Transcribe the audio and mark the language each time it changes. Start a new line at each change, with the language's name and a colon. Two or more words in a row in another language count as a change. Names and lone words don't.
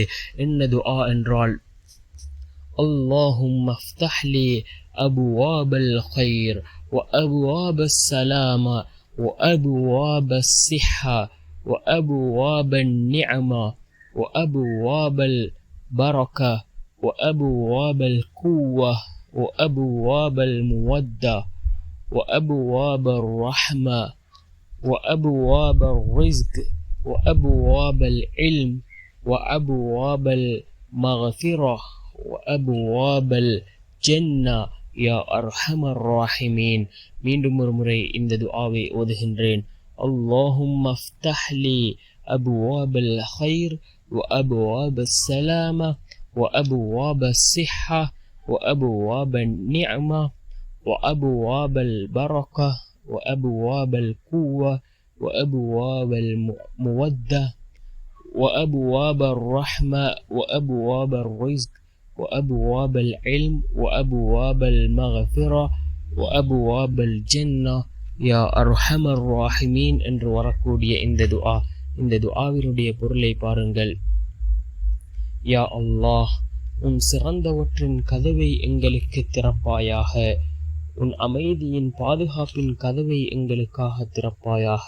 Tamil: என்ன துஆ என்றால்,
Arabic: اللهم افتح لي أبواب الخير وأبواب السلامة وأبواب الصحة وأبواب النعمة وأبواب البركة وأبواب القوة وأبواب المودة وأبواب الرحمة وأبواب الرزق وأبواب العلم وأبواب المغفرة وأبواب الجنة يا أرحم الراحمين.
Tamil: மீண்டும் ஒரு முறை இந்த துஆவை ஓதுகின்றேன்.
Arabic: اللهم افتح لي أبواب الخير وأبواب السلامة وأبواب الصحة وأبواب النعمة وأبواب البركة وأبواب القوة وأبواب المودة وأبواب الرحمة وأبواب الرزق وأبواب العلم وأبواب المغفرة وأبواب الجنة يا أرحم الراحمين
Tamil: என்று வரக்கூடிய இந்த துஆவினுடைய பொருளை பாருங்கள். யா அல்லாஹ், உன் சிறந்தவற்றின் கதவை எங்களுக்கு திறப்பாயாக. உன் அமைதியின் பாதுகாப்பின் கதவை எங்களுக்காக திறப்பாயாக.